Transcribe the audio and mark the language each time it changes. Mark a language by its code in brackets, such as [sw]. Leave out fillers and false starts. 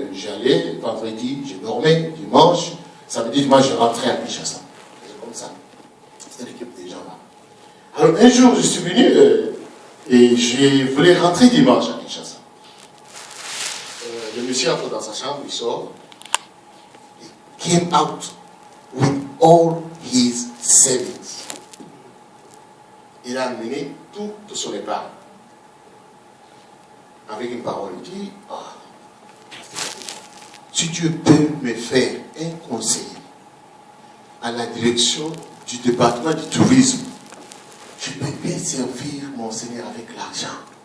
[fr] J'allais, vendredi, je dormais, dimanche, samedi, dimanche, je rentrais à Kinshasa. Comme ça. C'était l'équipe des gens là. Alors un jour, je suis venu et je voulais rentrer dimanche à Kinshasa. Le monsieur entre dans sa chambre, il sort. [en] He came out with all his savings. [fr] Il a amené tout de son épargne. Avec une parole, il dit, si Dieu peut me faire un conseiller à la direction du département du tourisme, je peux bien servir mon Seigneur avec l'argent.